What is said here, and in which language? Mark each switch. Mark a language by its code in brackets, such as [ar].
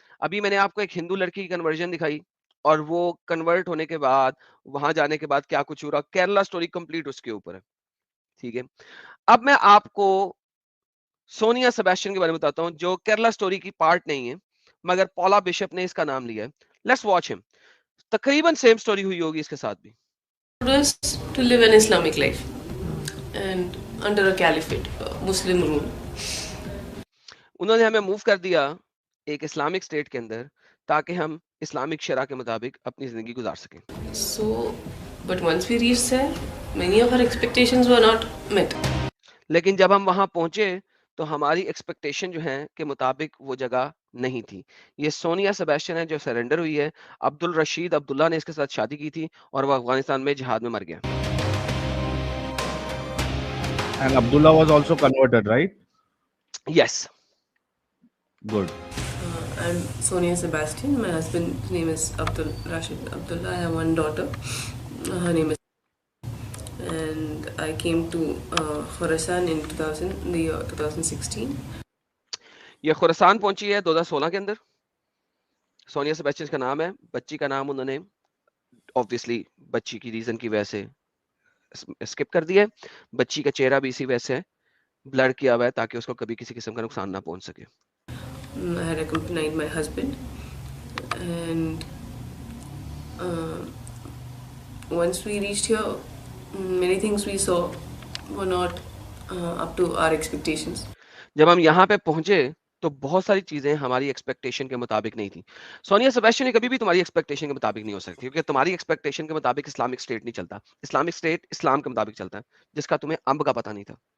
[ur] ابھی میں نے آپ کو ایک ہندو لڑکی کی کنورژن دکھائی، اور وہ کنورٹ ہونے کے بعد وہاں جانے کے بعد کیا کچھ ہوا، کیرلا سٹوری کمپلیٹ اس کے اوپر ہے. ٹھیک ہے، اب میں آپ کو سونیا سیباسٹین کے بارے میں بتاتا ہوں جو کیرلا سٹوری کی پارٹ نہیں ہے، مگر پولا بشپ نے اس کا نام لیا ہے. [en] Let's watch ہم. [ur] تقریباً سیم سٹوری ہوئی ہوگی اس کے ساتھ بھی. [en] was to live an Islamic life and under a caliphate, Muslim rule. [ur] انہوں نے ہمیں موو کر دیا ایک اسلامک اسٹیٹ کے اندر تاکہ ہم اسلامک شرع کے مطابق اپنی زندگی گزار سکیں. [en] So, but once we reached there, many of our expectations were not met. [ur] لیکن جب ہم وہاں پہنچے تو ہماری ایکسپیکٹیشن جو ہیں کے مطابق وہ جگہ نہیں تھی. یہ سونیا سیباسٹین ہے جو سرنڈر ہوئی ہے. عبد الرشید عبداللہ نے اس کے ساتھ شادی کی تھی اور وہ افغانستان میں جہاد میں مر گیا. [en] And Abdullah was also converted, right? Yes. Good. I'm Sonia Sebastian. My husband's name is Abdul Rashid Abdullah. I have one daughter. Her name is. And I came to Khorasan in 2016. [ur] یہ خراسان پہنچی ہے 2016 کے اندر. Sonia Sebastian کا نام ہے. بچی کا نام انہوں نے obviously بچی کی ریزن کی وجہ سے اسکپ کر دیا ہے. بچی کا چہرہ بھی اسی وجہ سے بلر کیا ہوا ہے تاکہ اس کو کبھی کسی قسم کا نقصان نہ پہنچ سکے. [en] I had accompanied my husband, and once we reached here, many things we saw were not up to our expectations. [ur] جب ہم یہاں پہ پہنچے تو بہت ساری چیزیں ہماری ایکسپیکٹیشن کے مطابق نہیں تھی. سونیا سیباسٹین نے کبھی بھی تمہاری ایکسپیکٹیشن کے مطابق نہیں ہو سکتی کیونکہ تمہاری ایکسپیکٹیشن کے مطابق اسلامک اسٹیٹ نہیں چلتا. اسلامک اسٹیٹ اسلام کے مطابق چلتا ہے جس کا تمہیں امب کا پتہ نہیں تھا.